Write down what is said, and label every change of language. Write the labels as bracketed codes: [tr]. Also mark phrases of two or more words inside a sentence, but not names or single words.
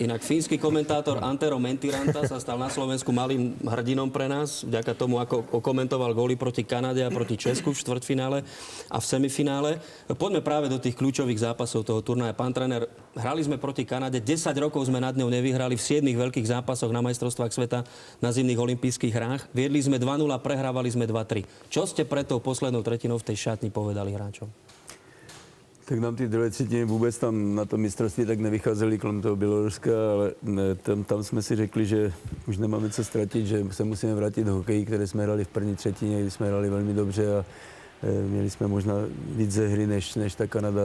[sk] Inak fínsky komentátor Antero Mentiranta sa stal na Slovensku malým hrdinom pre nás, vďaka tomu, ako komentoval góly proti Kanade a proti Česku v štvrťfinále a v semifinále. Poďme práve do tých kľúčových zápasov toho turnaja. Pán tréner, hrali sme proti Kanade, 10 rokov sme nad ňou nevyhrali v 7 veľkých zápasoch na majstrovstvách sveta na zimných olympijských hrách. Viedli sme 2-0, prehrávali sme 2-3. Čo ste pre tou poslednou tretinou v tej šatni povedali hráčom? [cs] Tak nám ty druhé třetiny vůbec tam na tom mistrovství tak nevycházeli kolem toho Běloruska, ale tam jsme si řekli, že už nemáme co ztratit, že se musíme vrátit do hokeji, které jsme hrali v první třetině, kdy jsme hrali velmi dobře a měli jsme možná víc ze hry než ta Kanada.